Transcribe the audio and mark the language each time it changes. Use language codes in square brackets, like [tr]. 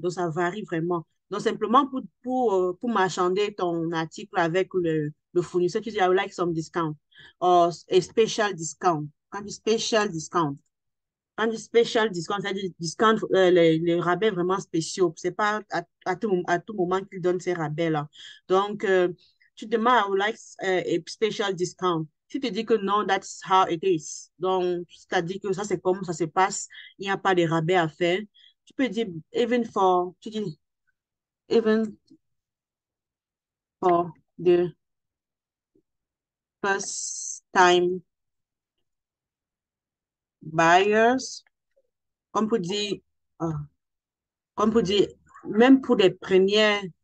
[fr] Donc, ça varie vraiment. Donc, simplement pour marchander ton article avec le fournisseur, tu dis, [en] I would like some discount or a special discount. [fr] Quand tu special discount, quand tu special discount, c'est-à-dire discount, les rabais vraiment spéciaux. C'est pas à tout moment qu'ils donnent ces rabais-là. Donc, tu demandes, [en] I would like a special discount. [fr] Si tu dis que non, [en] that's how it is. [fr] Donc, c'est-à-dire que ça, c'est comme ça se passe. Il n'y a pas de rabais à faire. Tu peux dire, tu dis, [en] even for the first time buyers, [fr] comme pour dire, euh, comme pour dire, même pour des premières,